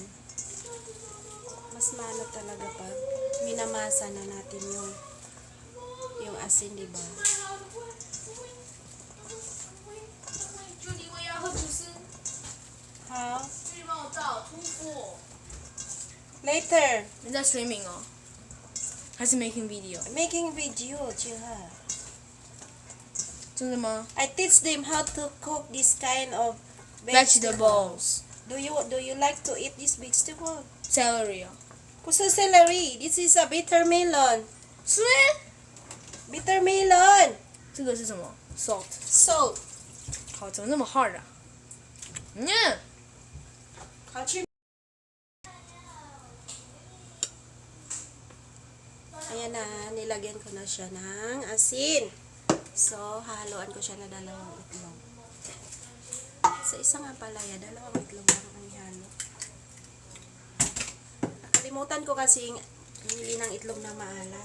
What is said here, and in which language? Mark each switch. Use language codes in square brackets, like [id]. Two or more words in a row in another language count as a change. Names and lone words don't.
[tl] Mas maano talaga pag minamasa na natin yung asin, diba? [en] How? Later. [zh] 你在 streaming 哦，还是 [en] making video？ Making video, [zh] 真的吗 [en] I teach them how to cook this kind of ？Vegetables, Do you like to eat this vegetable? celery 哦， Kusa celery. This is a bitter melon. [zh] 是， [en] Bitter melon. [zh] 这个是什么 ？Salt， [en] Salt. [zh] 好，怎么那么 hard 啊？好吃. [tl] Ayan na, nilagyan ko na siya ng asin. So, haluan ko siya na dalawang itlog. Sa isang ampalaya, dalawang itlog lang ang ihalo. Nakalimutan ko kasi bumili ng itlog na maalat.